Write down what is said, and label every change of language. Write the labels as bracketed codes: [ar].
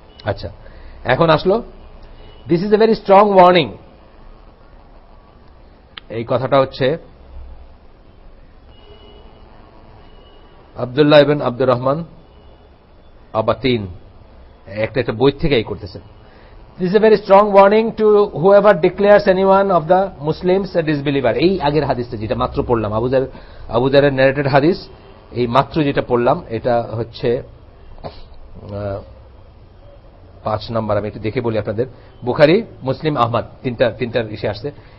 [bn] আচ্ছা, এখন আসলো [en] This is a very strong warning. [bn] এই কথাটা হচ্ছে আব্দুল্লাহ ইবনে আব্দুর রহমান আবাতিন একটা বই থেকে এই করতেছেন। [en] This is a very strong warning to whoever declares anyone of the Muslims a disbeliever. [bn] এই আগের হাদিসটা যেটা মাত্র পড়লাম, আবু যারের ন্যারেটেড হাদিস, এই মাত্র যেটা পড়লাম এটা হচ্ছে 5 নম্বর। আমি একটু দেখে বলি আপনাদের, বুখারী, মুসলিম, আহমদ, তিনটার ইসে আসছে।